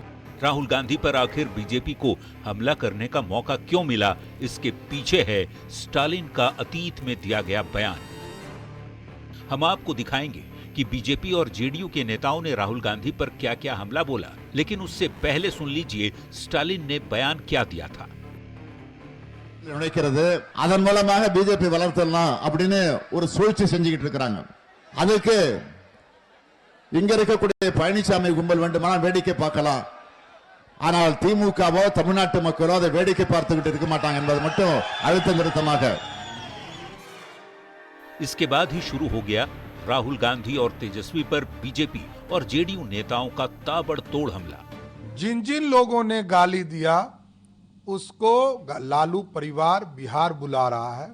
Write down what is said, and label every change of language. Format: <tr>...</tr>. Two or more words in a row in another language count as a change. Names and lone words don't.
<hi>राहुल गांधी पर आखिर बीजेपी को हमला करने का मौका क्यों मिला, इसके पीछे है स्टालिन का अतीत में दिया गया बयान। हम आपको दिखाएंगे कि बीजेपी और जेडीयू के नेताओं ने राहुल गांधी पर क्या क्या हमला बोला, लेकिन उससे पहले सुन लीजिए स्टालिन ने बयान क्या दिया था।</hi> <ta>நினைக்கிறது அதன் மூலமாக பிஜேபி வளர்த்தலாம் அப்படின்னு ஒரு சூழ்ச்சி செஞ்சுக்கிட்டு இருக்காங்க. அதுக்கு இங்க இருக்கக்கூடிய பழனிசாமி கும்பல் வேண்டுமானால் வேடிக்கை பார்க்கலாம். ஆனால் திமுகவோ தமிழ்நாட்டு மக்களோ அதை வேடிக்கை பார்த்துக்கிட்டு இருக்க மாட்டாங்க என்பது மட்டும் அழுத்த நிறுத்தமாக.</ta> <hi>इसके बाद ही शुरू हो गया राहुल गांधी और तेजस्वी पर बीजेपी और जेडीयू नेताओं का ताबड़तोड़ हमला। जिन जिन लोगों ने गाली दिया उसको लालू परिवार बिहार बुला रहा है।</hi>